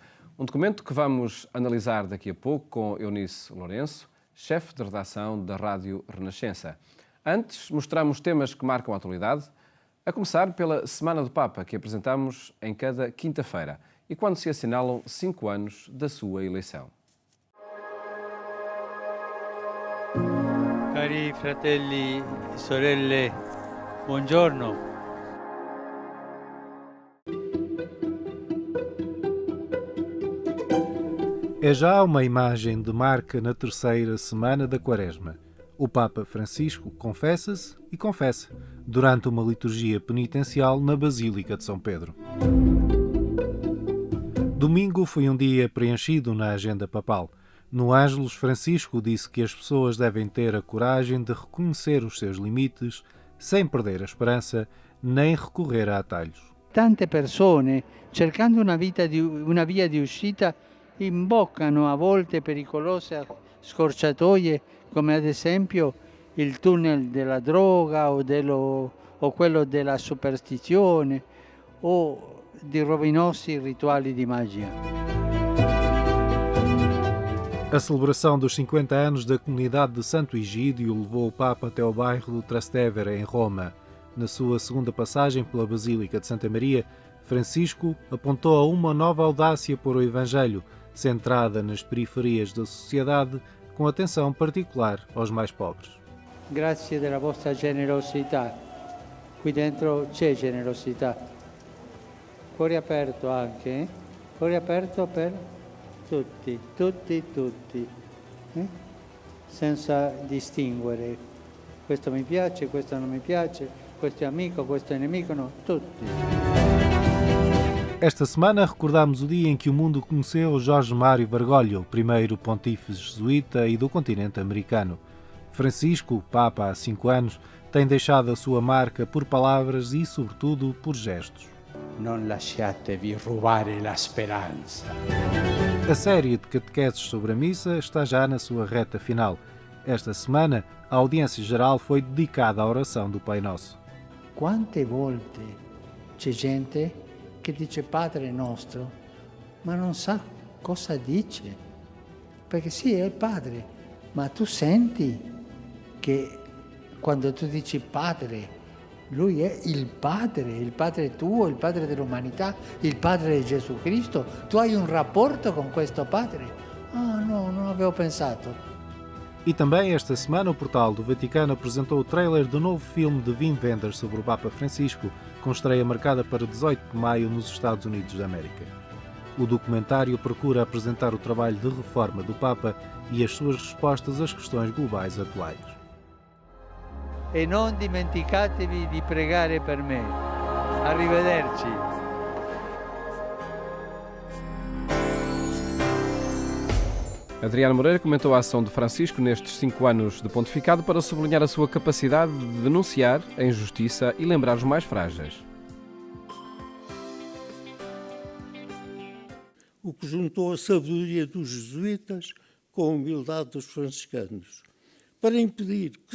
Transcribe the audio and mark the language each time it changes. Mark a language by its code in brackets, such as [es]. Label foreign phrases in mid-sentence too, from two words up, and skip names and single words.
[pt] Um documento que vamos analisar daqui a pouco com Eunice Lourenço, chefe de redação da Rádio Renascença. Antes, mostramos temas que marcam a atualidade, a começar pela Semana do Papa, que apresentamos em cada quinta-feira, e quando se assinalam 5 anos da sua eleição. [it] Cari fratelli e sorelle, buongiorno. [pt] É já uma imagem de marca na terceira semana da Quaresma. O Papa Francisco confessa-se e confessa durante uma liturgia penitencial na Basílica de São Pedro. Domingo foi um dia preenchido na agenda papal. No Ângelus, Francisco disse que as pessoas devem ter a coragem de reconhecer os seus limites sem perder a esperança nem recorrer a atalhos. [it] Tante persone, cercando una via di uscita, imboccano a volte pericolose scorciatoie, come ad esempio il tunnel della droga o quello della superstizione o di rovinosi rituali di magia. [pt] A celebração dos 50 anos da comunidade de Santo Egídio levou o Papa até o bairro do Trastevere, em Roma. Na sua segunda passagem pela Basílica de Santa Maria, Francisco apontou a uma nova audácia por o Evangelho, centrada nas periferias da sociedade, com atenção particular aos mais pobres. [it] Grazie della vostra generosità. Qui dentro c'è generosità. Cuore aperto anche, eh? Cuore aperto per tutti. Senza distinguere. Questo mi piace, questo non mi piace, questo è amico, questo è nemico, no, tutti. [pt] Esta semana recordamos o dia em que o mundo conheceu Jorge Mário Bergoglio, primeiro pontífice jesuíta e do continente americano. Francisco, Papa há 5 anos, tem deixado a sua marca por palavras e, sobretudo, por gestos. [it] Non lasciatevi rubare la speranza. [pt] A série de catequeses sobre a missa está já na sua reta final. Esta semana, a audiência geral foi dedicada à oração do Pai Nosso. [it] Quante volte c'è gente che dice Padre nostro, ma non sa cosa dice. Perché sì, è il Padre, ma tu senti che quando tu dici Padre, Lui è il Padre tuo, il Padre dell'umanità, il Padre di Gesù Cristo. Tu hai un rapporto con questo Padre? Ah, no, non avevo pensato. [pt] E também esta semana o Portal do Vaticano apresentou o trailer do novo filme de Wim Wenders sobre o Papa Francisco, com estreia marcada para 18 de maio nos Estados Unidos da América. O documentário procura apresentar o trabalho de reforma do Papa e as suas respostas às questões globais atuais. [it] E non dimenticatevi di pregare per me. Arrivederci. [pt] Adriano Moreira comentou a ação de Francisco nestes 5 anos de pontificado para sublinhar a sua capacidade de denunciar a injustiça e lembrar os mais frágeis. O que juntou a sabedoria dos jesuítas com a humildade dos franciscanos, para impedir que